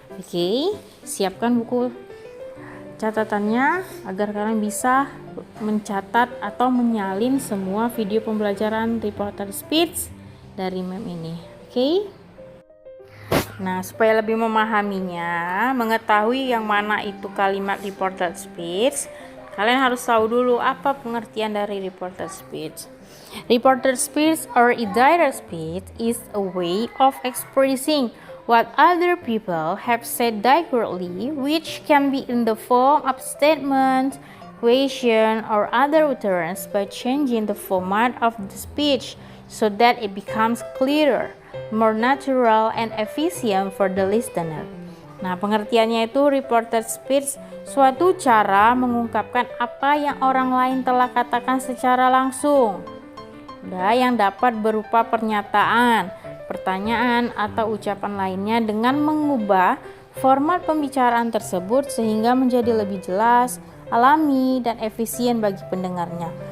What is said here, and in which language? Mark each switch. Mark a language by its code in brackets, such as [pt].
[id] Oke, siapkan buku catatannya agar kalian bisa mencatat atau menyalin semua video pembelajaran reported speech dari Mem ini. Oke? Nah, supaya lebih memahaminya, mengetahui yang mana itu kalimat reported speech, kalian harus tahu dulu apa pengertian dari reported speech. [en] Reported speech or indirect speech is a way of expressing what other people have said directly, which can be in the form of statements, question, or other utterance by changing the format of the speech so that it becomes clearer, more natural, and efficient for the listener. [id] Nah, pengertiannya itu reported speech, suatu cara mengungkapkan apa yang orang lain telah katakan secara langsung, yang dapat berupa pernyataan, pertanyaan, atau ucapan lainnya dengan mengubah format pembicaraan tersebut sehingga menjadi lebih jelas, alami, dan efisien bagi pendengarnya.